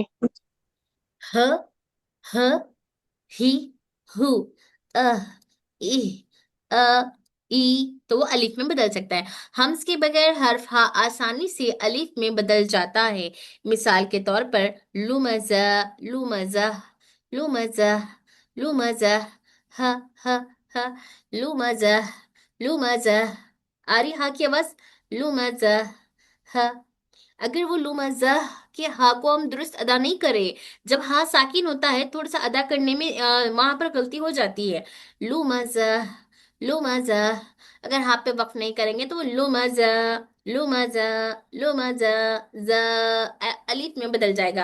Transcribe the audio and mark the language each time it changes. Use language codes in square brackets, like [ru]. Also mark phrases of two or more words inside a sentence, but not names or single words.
[ur] ह, ह, ही, हु, अह, ई, अ, ई, تو وہ الف میں بدل سکتا ہے. ہمزہ کے بغیر حرف ہا آسانی سے الف میں بدل جاتا ہے. مثال کے طور پر لمزہ, [ar] لمزة، لمزة، لمزة، ه، ه، ه، لمزة، لمزة. [ur] آ رہی ہا کی آواز؟ لمزہ، ہ. اگر وہ لمزہ کے ہا کو ہم درست ادا نہیں کریں، جب ہا ساکن ہوتا ہے تھوڑا سا ادا کرنے میں وہاں پر غلطی ہو جاتی ہے. لو مزہ، لو مزہ، اگر ہا پے وقف نہیں کریں گے تو وہ لو مزہ، لو مزہ، لو مزہ، ج الف میں بدل جائے گا.